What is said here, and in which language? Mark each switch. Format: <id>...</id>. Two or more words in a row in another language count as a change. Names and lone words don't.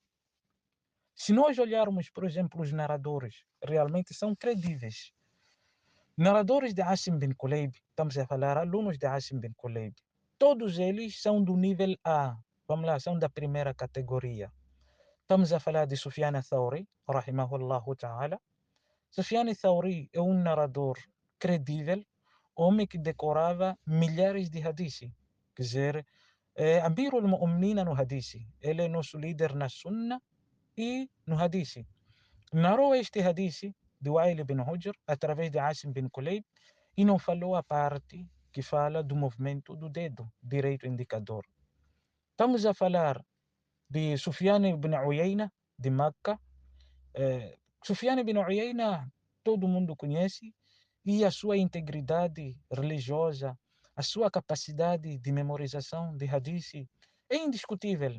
<pt>Se nós olharmos, por exemplo, os narradores, realmente são credíveis. Narradores de Asim bin Kulayb, estamos a falar alunos de Asim bin Kulayb, todos eles são do nível A, vamos lá, são da primeira categoria. Estamos a falar de Sufyan al-Thawri,</pt> <ar>رحمه الله تعالى.</ar> <pt>Sufyan al-Thawri é um narrador credível, homem que decorava milhares de hadisi. Quer dizer, é</pt> <ar>أمير المؤمنين</ar> <pt>no hadisi. Ele é nosso líder na Sunna e no hadisi. Narrou este hadisi de Wa'il ibn Hujr através de Asim bin Kulayb e não falou a parte que fala do movimento do dedo direito indicador. Estamos a falar de Sufyan ibn Uyayna, de Meca. Sufyan ibn Uyayna, todo mundo conhece, e a sua integridade religiosa, a sua capacidade de memorização de hadith é indiscutível.</pt>